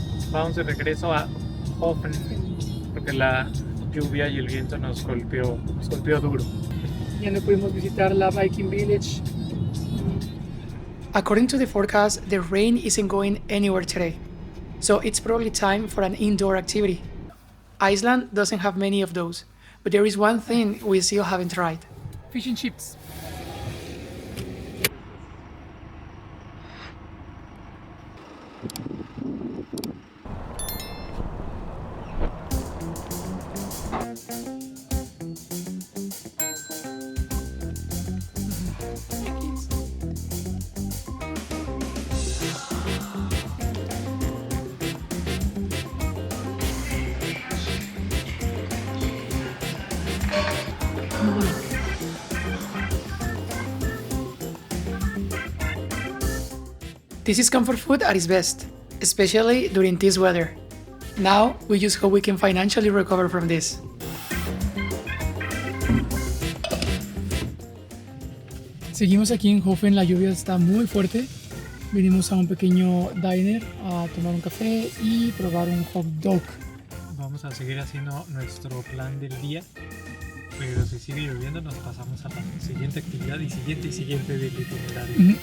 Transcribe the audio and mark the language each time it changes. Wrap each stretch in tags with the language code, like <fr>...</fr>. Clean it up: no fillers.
<es>Vamos de regreso a Hofen porque la lluvia y el viento nos golpeó duro. Ya no pudimos visitar la Viking Village.</es> <en>According to the forecast, the rain isn't going anywhere today. So it's probably time for an indoor activity. Iceland doesn't have many of those, but there is one thing we still haven't tried. Fish and chips. This is comfort food at its best, especially during this weather. Now, we just hope we can financially recover from this.</en> <es>Seguimos aquí en Hofen, la lluvia está muy fuerte. Vinimos a un pequeño diner a tomar un café y probar un hot dog. Vamos a seguir haciendo nuestro plan del día, pero si sigue lloviendo nos pasamos a la siguiente actividad y siguiente del itinerario.</es>